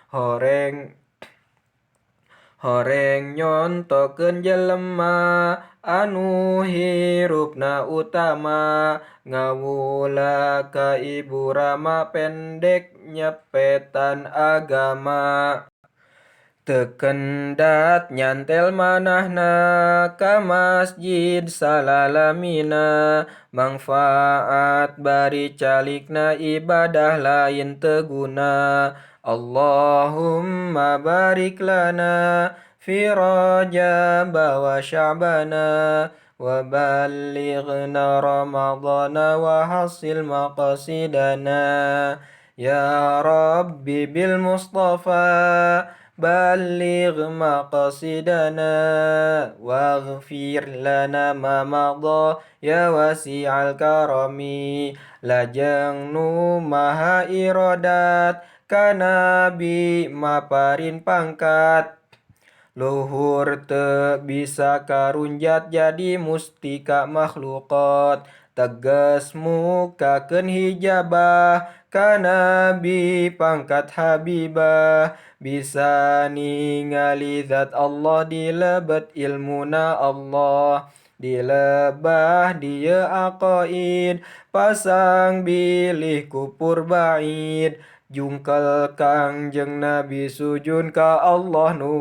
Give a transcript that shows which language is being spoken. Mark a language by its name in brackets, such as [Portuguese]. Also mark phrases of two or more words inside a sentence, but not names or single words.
[Sundanese] Horeng nyontokeun jelema anu hirupna utama, ngawula ka Ibu Rama pendek nyepetan agama. Teu kendat nyantel manahna ka masjid salalamina, mangfaat bari calikna ibadah lain teu guna. [Arabic] اللهم بارك لنا في رجب وشعبان وبلغنا رمضان وحصل مقاصدنا. يا ربي بالمصطفى بلغ مقاصدنا واغفر لنا ما مضى يا واسع الكرم. [Sundanese] Lajeng nu maha iradat ka Nabi maparin pangkat, luhur teu bisa karunjat jadi mustika makhluqat. tegas mukakeun hijabah ka nabi pangkat habibah bisa ningali zat Allah dilebet ilmuna Allah dilebah dieu aqaid pasang bilih kupur ba'id jungkel kangjeng Nabi sujud ka Allah nu